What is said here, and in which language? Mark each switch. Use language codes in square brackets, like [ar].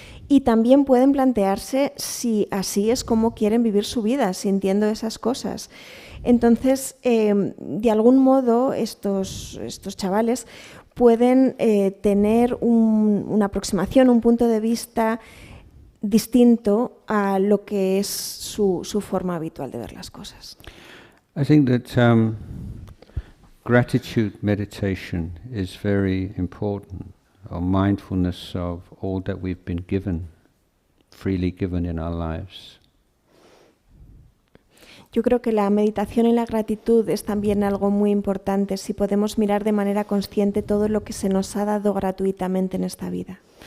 [es] Y también pueden plantearse si así es como quieren vivir su vida, sintiendo esas cosas. Entonces, de algún modo, estos chavales pueden tener una aproximación, un punto de vista distinto a lo que es su forma habitual de ver las cosas. [en] I think that gratitude meditation is very important, or mindfulness of all that we've been given, freely given in our lives. [es] Yo creo que la meditación en la gratitud es también algo muy importante, si podemos mirar de manera consciente todo lo que se nos ha dado gratuitamente en esta vida.